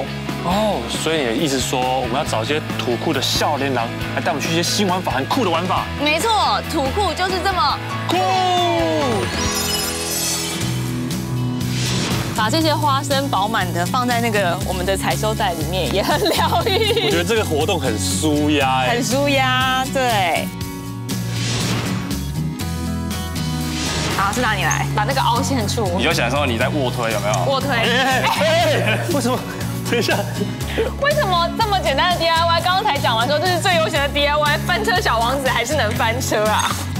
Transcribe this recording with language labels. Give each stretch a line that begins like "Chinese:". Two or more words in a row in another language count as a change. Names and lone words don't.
Chinese: 哦，所以你的意思說，我们要找一些土庫的少年郎來帶我們去一些新玩法、很酷的玩法。沒錯，土庫就是這麼酷。把這些花生飽滿的放在那個我們的採收袋裡面，也很療癒。我覺得這個活動很舒壓，很舒壓，對。好，是哪裡來？把那個凹陷處，你就想說你在臥推有沒有？臥推。為什麼？等一下，為什麼這麼簡單的 DIY， 剛剛才講完說這是最悠閒的 DIY， 翻車小王子還是能翻車啊？